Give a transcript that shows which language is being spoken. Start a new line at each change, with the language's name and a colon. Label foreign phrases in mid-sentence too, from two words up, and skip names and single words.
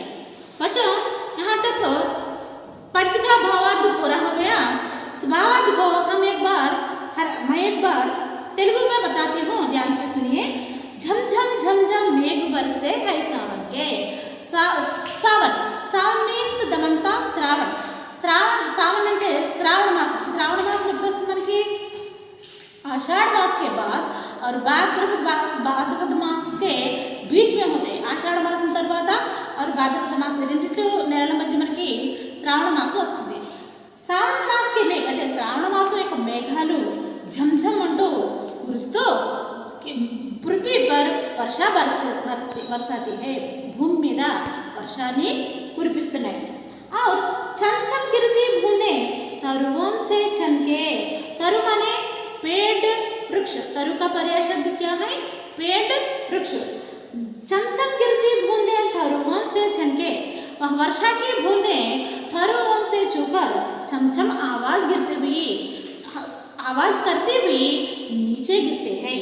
Hindi: बच्चों, यहाँ तक पद्य का भावार्थ पूरा हो गया। इस भावार्थ को मैं एक बार तेलुगु में बताती हूँ, ध्यान से सुनिए। झम झम झम झम मेघ बरसते है सावन के।
English: सावन means the month of श्रावण।
Telugu: सावन అంటే శ్రావణ మాసం। శ్రావణ మాసం ఎప్పుడు వస్తుంది మనకి?
Hindi: आषाढ़ मास के बाद और भाद्रपद मास के बीच में होते हैं।
Telugu: आषाढ़ మాసం తర్వాత और भाद्रपद మాసం రెండిటి నెలల మధ్య మనకి శ్రావణ మాసం వస్తుంది।
Hindi: श्रावण मास के मेघ
Telugu: అంటే శ్రావణ మాసం యొక్క మేఘాలు झमझम అంటూ కురుస్తూ
Hindi: पृथ्वी पर वर्षा बरसाती है,
Telugu: భూమి మీద వర్షాన్ని కురిపిస్తున్నాయి।
Hindi: और चमचम गिरती बूंदें तरुओं से छनके। तरु माने पेड़, वृक्ष। तरु का पर्याय शब्द क्या है? पेड़, वृक्ष। चमचम गिरती बूंदें तरुओं से छनके। वह वर्षा की बूंदें तरुओं से छूकर चमचम आवाज करती हुई नीचे गिरते हैं।